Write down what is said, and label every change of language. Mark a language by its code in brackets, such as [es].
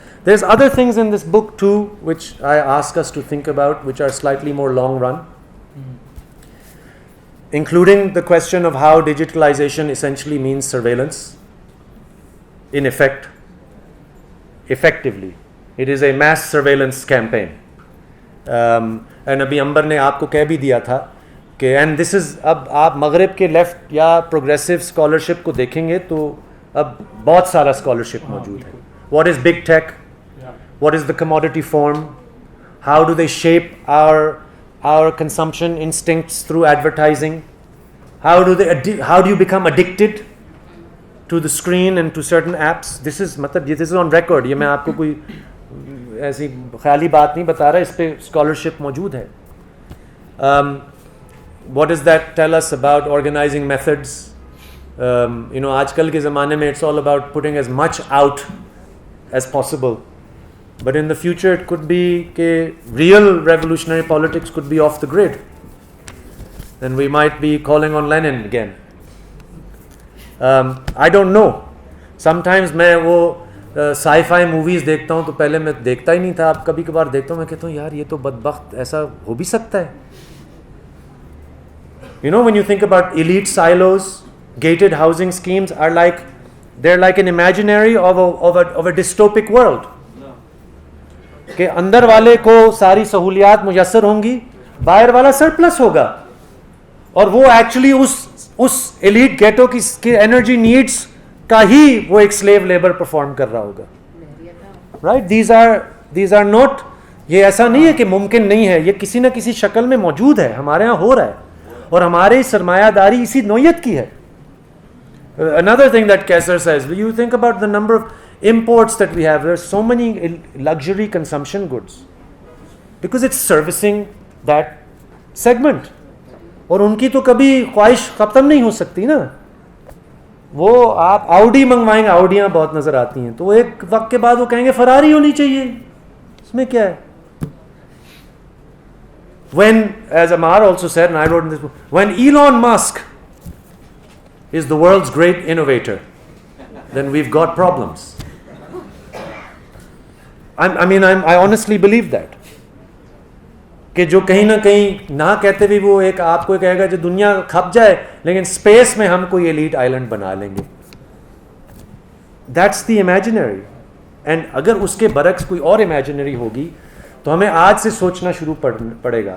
[en] There's other things in this book too which I ask us to think about, which are slightly more long run, including the question of how digitalization essentially means surveillance. In effect, effectively, it is a mass surveillance campaign. [ur] And ابھی امبر نے آپ کو کہہ بھی دیا تھا کہ [en] and this is, [ur] اب آپ مغرب کے لیفٹ یا پروگریسو اسکالرشپ کو دیکھیں گے تو اب بہت سارا اسکالرشپ موجود ہے. [en] What is big tech, what is the commodity form, how do they shape our consumption instincts through advertising, how do you become addicted to the screen and to certain apps. This is on record. [ur] یہ میں آپ کو کوئی ایسی خیالی بات نہیں بتا رہا, اس پہ اسکالرشپ موجود ہے. [en] What does that tell us about organizing methods? [ur] آج کل کے زمانے میں [en] it's all about putting as much out as possible. But in the future it could be کہ real revolutionary politics could be off the grid. Then we might be calling on Lenin again. I don't know. [ur] Sometimes میں وہ sci-fi movies دیکھتا ہوں تو پہلے میں دیکھتا ہی نہیں تھا, اب کبھی کبھار دیکھتا ہوں, میں کہتا ہوں یار یہ تو بدبخت ایسا ہو بھی سکتا ہے. [en] When you think about elite silos, gated housing schemes are they're like an imaginary of a dystopic world. [ur] کہ اندر والے کو ساری سہولیات میسر ہوں گی, باہر والا سرپلس ہوگا, اور وہ ایکچولی اس ایلیٹ گیٹو کی انرجی نیڈس کا ہی وہ ایک سلیو لیبر پرفارم کر رہا ہوگا. [en] right, these are not, [ur] یہ ایسا نہیں ہے کہ ممکن نہیں ہے, یہ کسی نہ کسی شکل میں موجود ہے, ہمارے ہاں ہو رہا ہے, اور ہماری سرمایہ داری اسی نوعیت کی ہے. [en] Another thing that Kaiser says, you think about the number of imports that we have. There are so many luxury consumption goods because it's servicing that segment. [ur] اور ان کی تو کبھی خواہش ختم نہیں ہو سکتی نا. وہ آپ آؤڈی منگوائیں گے, آؤڈیاں بہت نظر آتی ہیں, تو وہ ایک وقت کے بعد وہ کہیں گے فراری ہونی چاہیے, اس میں کیا ہے. [en] When, as Ammar also said, and I wrote in this book, when Elon Musk is the world's great innovator, then we've got problems. I honestly believe that. [ur] کہ جو کہیں نہ کہیں نہ کہتے بھی وہ ایک آپ کو کہے گا جو دنیا کھپ جائے لیکن اسپیس میں ہم کوئی ایلیٹ آئلینڈ بنا لیں گے. [en] That's the imaginary. [ur] اینڈ اگر اس کے برعکس کوئی اور امیجنری ہوگی تو ہمیں آج سے سوچنا شروع پڑے گا.